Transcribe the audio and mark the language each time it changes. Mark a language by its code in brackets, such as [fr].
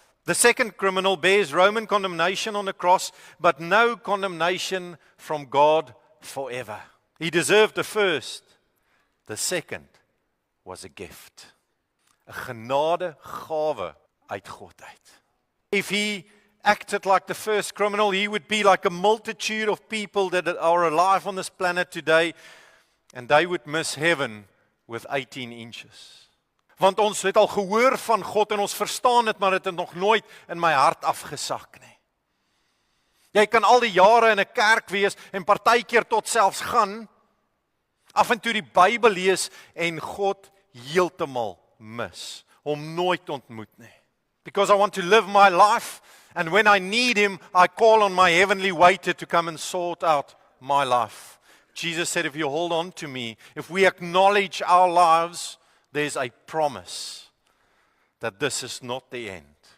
[en] The second criminal bears Roman condemnation on the cross, but no condemnation from God forever. He deserved the first. The second was a gift. [af] 'n genadegawe uit God uit. [en] If he acted like the first criminal, he would be like a multitude of people that are alive on this planet today, and they would miss heaven with 18 inches. [af] Want ons het al gehoor van God en ons verstaan dit, maar dit het nog nooit in my hart afgesak nie. Jy kan al die jare in 'n kerk wees en partykeer tot selfs gaan, af en toe die Bybel lees en God heeltemal mis, hom nooit ontmoet nie. [en] Because I want to live my life, and when I need him, I call on my heavenly waiter to come and sort out my life. Jesus said, if you hold on to me, if we acknowledge our lives, there's a promise that this is not the end.